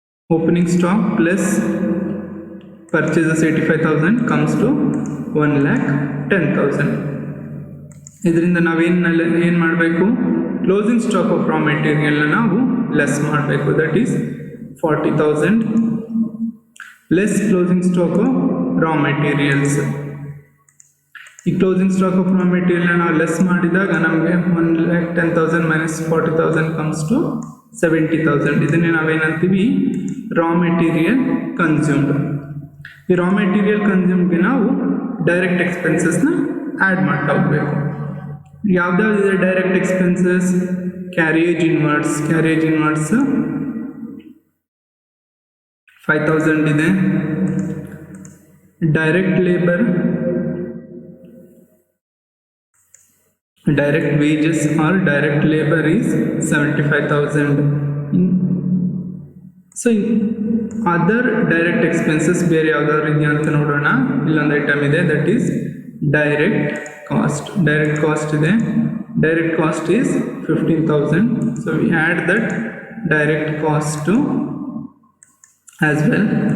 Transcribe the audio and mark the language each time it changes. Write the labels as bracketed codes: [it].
[en] Opening stock plus purchases 85,000 comes to 1,10,000. [kn] ಇದರಿಂದ ನಾವೇನು ಮಾಡಬೇಕು? ಕ್ಲೋಸಿಂಗ್ ಸ್ಟಾಕ್ ಆಫ್ ರಾ ಮೆಟೀರಿಯಲ್ನ ನಾವು ಲೆಸ್ ಮಾಡಬೇಕು. [en] That is 40,000 less closing stock of raw materials. [kn] ಈ closing stock of raw ಮೆಟೀರಿಯಲ್ನ ನಾವು less ಮಾಡಿದಾಗ ನಮಗೆ 1,10,000 ಮೈನಸ್ 40,000 ಕಮ್ಸ್ ಟು 70,000. ಇದನ್ನೇ ನಾವೇನಂತೀವಿ? Raw material consumed. ಈ ರಾ ಮೆಟೀರಿಯಲ್ ಕನ್ಸ್ಯೂಮ್ಗೆ ನಾವು ಡೈರೆಕ್ಟ್ ಎಕ್ಸ್ಪೆನ್ಸಸ್ನ ಆ್ಯಡ್ ಮಾಡ್ತಾ ಹೋಗಬೇಕು. ಯಾವ್ದಾವ್ದಿದೆ direct expenses? Carriage inwards. Carriage inwards 5,000 ಇದೆ. [en] Direct labour, direct wages or direct labor is 75,000. [kn] So other direct expenses ಬೇರೆ ಯಾವ್ದಾದ್ರು ಇದೆಯಾ ಅಂತ ನೋಡೋಣ. ಇಲ್ಲೊಂದು ಐಟಮ್ ಇದೆ, [en] That is direct cost. [kn] Direct cost ಇದೆ. [en] Direct cost is 15,000. So we add that direct cost as well.